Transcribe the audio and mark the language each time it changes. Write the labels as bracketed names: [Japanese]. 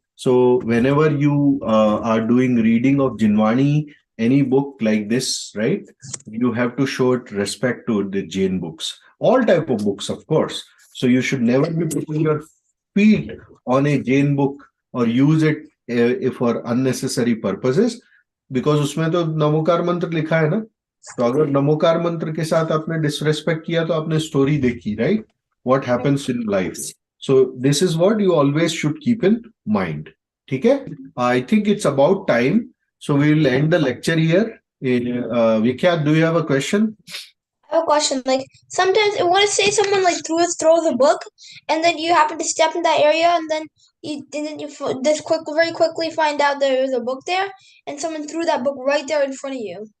[English] So whenever you are doing reading of Jinwani, any book like this, right, you have to show it respect to the Jain books, all type of books, of course. So you should never be putting your feet on a Jain book or use it for unnecessary purposes, because [Hindi] उसमें तो नमोकार मंत्र लिखा है ना। तो अगर नमोकार मंत्र के साथ आपने डिसरेस्पेक्ट किया तो आपने स्टोरी देखी, right, [English] What happens in life. So this is what you always should keep in mind. [Hindi] ठीक है, [English] I think it's about time, so we will end the lecture here. Vikyat, do you have a question? I have a question. Like sometimes, what if say someone like throw the book, and then you happen to step in that area, and then you very quickly find out there is a book there, and someone threw that book right there in front of you.